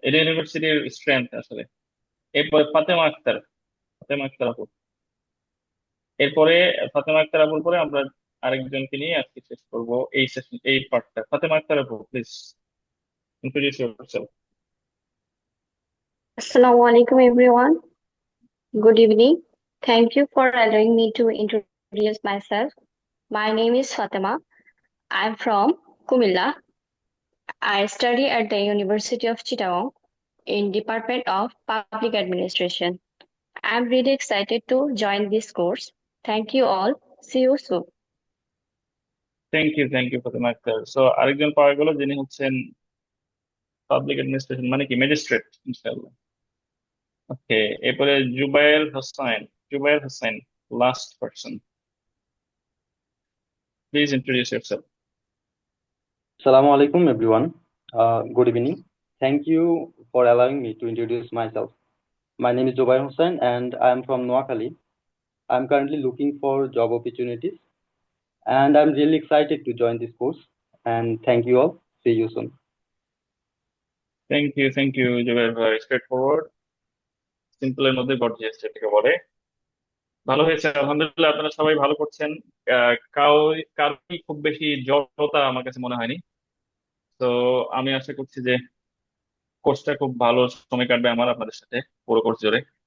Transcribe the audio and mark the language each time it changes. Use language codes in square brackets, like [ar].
[bn] এটা ইউনিভার্সিটির স্ট্রেংথ আসলে। এরপরে ফাতেমা আক্তার আপু। এরপরে ফাতেমা আক্তার আপুর পরে আমরা আরেকজনকে নিয়ে আজকে শেষ করবো এই সেশন, এই পার্টটা। ফাতেমা আক্তার আপু, [en] Please introduce yourself. Assalamu alaikum everyone. Good evening. Thank you for allowing me to introduce myself. My name is Fatima. I'm from Kumilla. I study at the University of Chittagong in Department of Public Administration. I'm really excited to join this course. Thank you all. See you soon. Thank you Fatema Akter. [bn] So আরেকজন পাওয়া গেল যিনি হচ্ছেন public administration মানে কি magistrate, ইনশাআল্লাহ। ওকে, এরপরে Zubair Hossain, last person. [en] Please introduce yourself. Assalamu alaikum everyone. Good evening. Thank you for allowing me to introduce myself. My name is Zubair Hussain and I am from Noakhali. I'm currently looking for job opportunities and I'm really excited to join this course. And thank you all. See you soon. [bn] Thank you Zubair ভাই, straight forward, সিম্পলের মধ্যে gorgeous যেটাকে বলে। ভালো হয়েছে আলহামদুলিল্লাহ, আপনারা সবাই ভালো করছেন। কারোই খুব বেশি জড়তা আমার কাছে মনে হয়নি। তো আমি আশা করছি যে কোর্সটা খুব ভালো সময় কাটবে আমার আপনাদের সাথে পুরো কোর্স জুড়ে।